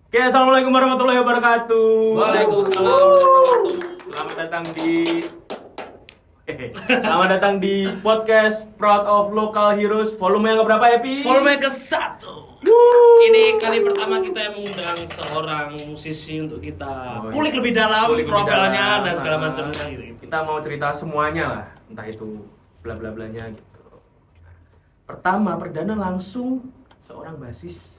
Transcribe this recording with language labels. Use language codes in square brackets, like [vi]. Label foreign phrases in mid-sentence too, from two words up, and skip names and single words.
[ar] Oke, السلام عليكم ورحمة الله وبركاته. وعليكم السلام ورحمة الله وبركاته. [id] Selamat datang di podcast Proud of Local Heroes volume yang keberapa, Happy? Volume ke-1. Ini kali pertama kita yang mengundang seorang musisi untuk kita kulik lebih dalam profilnya dan segala macam gitu. Kita mau cerita semuanya lah, entah itu bla bla blanya gitu. Pertama, perdana langsung seorang basis.